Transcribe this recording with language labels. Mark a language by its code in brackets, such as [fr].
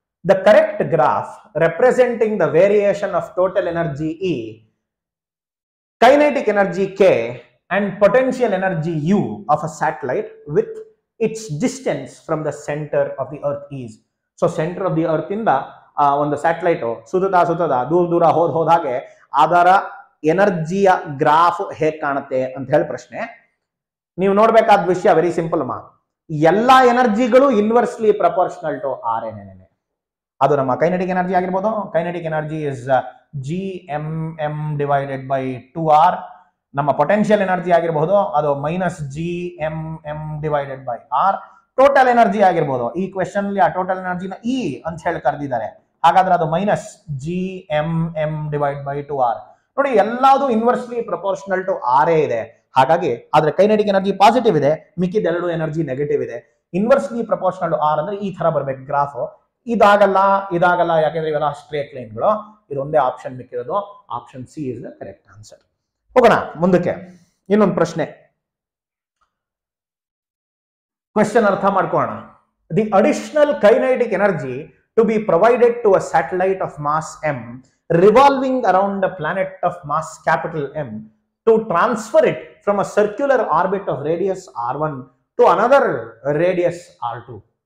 [en] The correct graph representing the variation of total energy E, kinetic energy K and potential energy U of a satellite with its distance from the center of the earth is. So center of the earth [kn] ಇಂದ ಒಂದು satellite ಸುತ್ತದ ದೂರ ಹೋದ ಹಾಗೆ ಅದರ ಎನರ್ಜಿಯ graph ಹೇಗೆ ಕಾಣುತ್ತೆ ಅಂತ ಹೇಳಿ ಪ್ರಶ್ನೆ. ನೀವು ನೋಡ್ಬೇಕಾದ ವಿಷಯ ವೆರಿ ಸಿಂಪಲ್ ಅಮ್ಮ. ಎಲ್ಲಾ ಎನರ್ಜಿಗಳು inversely proportional to R N N. ಅದು ನಮ್ಮ ಕೈನೆಟಿಕ್ ಎನರ್ಜಿ ಆಗಿರ್ಬೋದು. [en] Kinetic energy is GMM divided by 2R. [kn] ನಮ್ಮ ಪೊಟೆನ್ಷಿಯಲ್ ಎನರ್ಜಿ ಆಗಿರಬಹುದು, ಅದು -GMM divided by R. Total energy ಆಗಿರ್ಬೋದು. ಈ ಕ್ವೆಶನ್ ಅಲ್ಲಿ ಆ ಟೋಟಲ್ ಎನರ್ಜಿನ ಇ ಅಂತ ಹೇಳಿ ಕರೆದಿದ್ದಾರೆ. ಹಾಗಾದ್ರೆ ಅದು -GMM ಡಿವೈಡ್ ಬೈ 2R. ನೋಡಿ, ಎಲ್ಲಾದು inversely proportional to R A ಇದೆ. ಹಾಗಾಗಿ ಆದ್ರೆ ಕೈನೆಟಿಕ್ ಎನರ್ಜಿ ಪಾಸಿಟಿವ್ ಇದೆ, ಮಿಕ್ಕಿದ ಎರಡು ಎನರ್ಜಿ ನೆಗೆಟಿವ್ ಇದೆ. ಇನ್ವರ್ಸ್ಲಿ ಪ್ರಪೋರ್ಷನಲ್ ಟು ಆರ್ ಅಂದ್ರೆ ಈ ತರ ಬರ್ಬೇಕು ಗ್ರಾಫ್. ಇದಾಗಲ್ಲ, ಯಾಕೆಂದ್ರೆ ಇವೆಲ್ಲ ಸ್ಟ್ರೇಟ್ ಲೈನ್ಗಳು. ಇದೊಂದೇ option ಮಿಕ್ಕಿರೋದು. [en] Option C is the correct answer. [kn] ಹೋಗೋಣ ಮುಂದಕ್ಕೆ. ಇನ್ನೊಂದು ಪ್ರಶ್ನೆ, ಕ್ವೆಶ್ಚನ್ ಅರ್ಥ ಮಾಡ್ಕೊಳ್ಳೋಣ. [en] The additional kinetic energy to be provided to a satellite of mass m revolving around a planet of mass capital M to transfer it from a circular orbit of radius r1 to another radius r2.